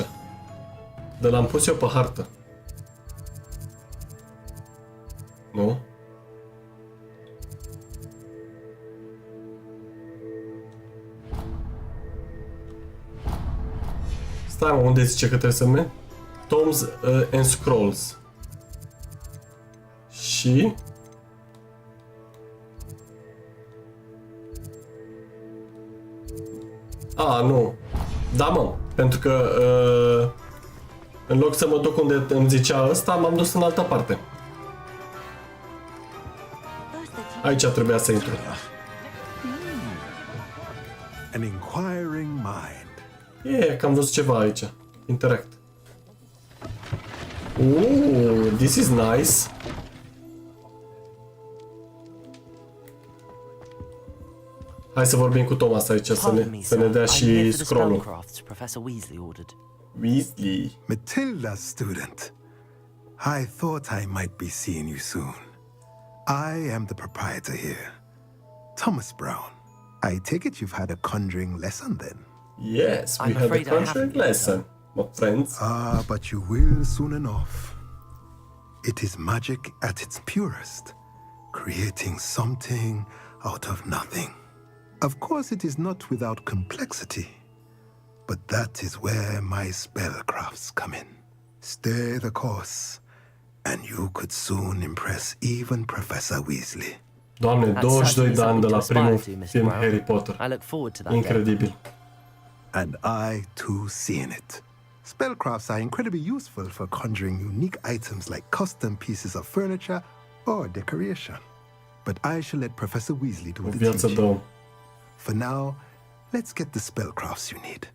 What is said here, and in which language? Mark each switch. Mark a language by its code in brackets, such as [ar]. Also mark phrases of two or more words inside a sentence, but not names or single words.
[ro] De l-am pus eu pe hartă. Nu? Stai, mă, unde zice că trebuie să merg? Tomes and Scrolls. Și... A, nu. Da, mă, pentru că în loc să mă duc unde îmi zicea ăsta, m-am dus în altă parte. Aici trebuia să intru. [en] an inquiring mind. [ro] Că am văzut ceva aici. [en] Interact. This is nice. [ro] Hai să vorbim cu Thomas aici, să ne dea și scroll-ul. [en] Weasley. Matilda, student. I thought I might be seeing you soon. I am the proprietor here, Thomas Brown. I take it you've had a conjuring lesson then? Yes, we had a conjuring lesson, my friends. Ah, but you will soon enough. It is magic at its purest, creating something out of nothing. Of course, it is not without complexity, but that is where my spellcrafts come in. Stay the course, and you could soon impress even Professor Weasley. [ro] Doamne, 22 de ani de la primul film Harry Potter. Incredibil. [en] And I too seen it. Spellcrafts are incredibly useful for conjuring unique items like custom pieces of furniture or decoration. But I shall let Professor Weasley do the teaching. For now, let's get the spellcrafts you need.